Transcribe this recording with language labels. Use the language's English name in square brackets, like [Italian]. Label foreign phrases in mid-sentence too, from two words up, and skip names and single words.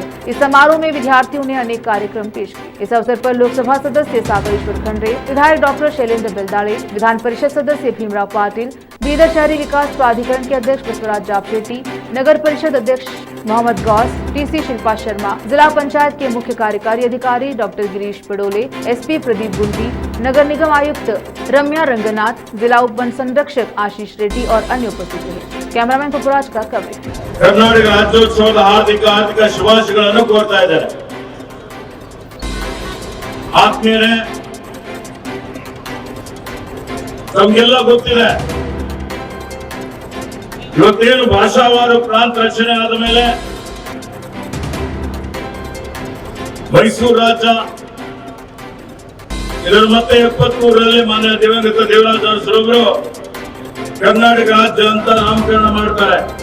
[Hindi] इस समारोह में विद्यार्थियों ने अनेक कार्यक्रम पेश किए। इस अवसर पर लोकसभा सदस्य सागर ईश्वर खंड्रे, विधायक डॉक्टर शैलेंद्र बेलदाड़े, विधान परिषद सदस्य भीमराव पाटिल, बीदर शहरी विकास प्राधिकरण के अध्यक्ष बसवराज जापशेट्टी, नगर परिषद अध्यक्ष मोहम्मद गौस, टीसी शिल्पा शर्मा, जिला पंचायत के मुख्य कार्यकारी अधिकारी डॉक्टर गिरीश पडोले, एसपी प्रदीप गुंटी, नगर निगम आयुक्त रम्या रंगनाथ, जिला उप वन संरक्षक आशीष रेड्डी और अन्य उपस्थित रहे। कैमरामैन पपुराज का कवरेज। [Kannada] कर्नाटक राज्योत्सवದ हार्दिक ಶುಭಾಶಯಗಳನ್ನು ಕೋರ್ತಾ ಇದ್ದಾರೆ। ಆತ್ಮೀಯರೇ, ತಮಗೆಲ್ಲ ಗೊತ್ತಿದೆ, ಇವತ್ತೇನು ಭಾಷಾವಾರು ಪ್ರಾಂತ ರಚನೆ ಆದ ಮೇಲೆ ಮೈಸೂರು ರಾಜ್ಯ ಇದರ ಮತ್ತೆ 73ರಲ್ಲಿ ಮಾನ್ಯ ದಿವಂಗತ ದೇವರಾಜ ಅರಸರವರು ಕರ್ನಾಟಕ ರಾಜ್ಯ ಅಂತ ನಾಮಕರಣ ಮಾಡ್ತಾರೆ।